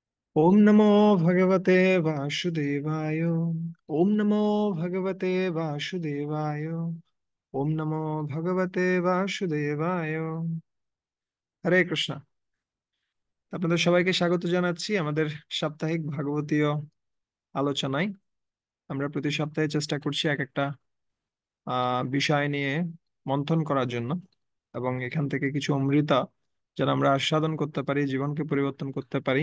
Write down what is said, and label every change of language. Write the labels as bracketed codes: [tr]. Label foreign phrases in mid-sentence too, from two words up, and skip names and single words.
[sa] ओम नमो भगवते वासुदेवाय। ओम नमो भगवते वासुदेवाय। ओम नमो भगवते वासुदेवाय। [bn] হরে কৃষ্ণ। আপনাদের সবাইকে স্বাগত জানাচ্ছি আমাদের সাপ্তাহিক ভাগবতীয় আলোচনায়। আমরা প্রতি সপ্তাহে চেষ্টা করছি এক একটা বিষয় নিয়ে মন্থন করার জন্য, এবং এখান থেকে কিছু অমৃতা যেন আমরা আস্বাদন করতে পারি, জীবনকে পরিবর্তন করতে পারি।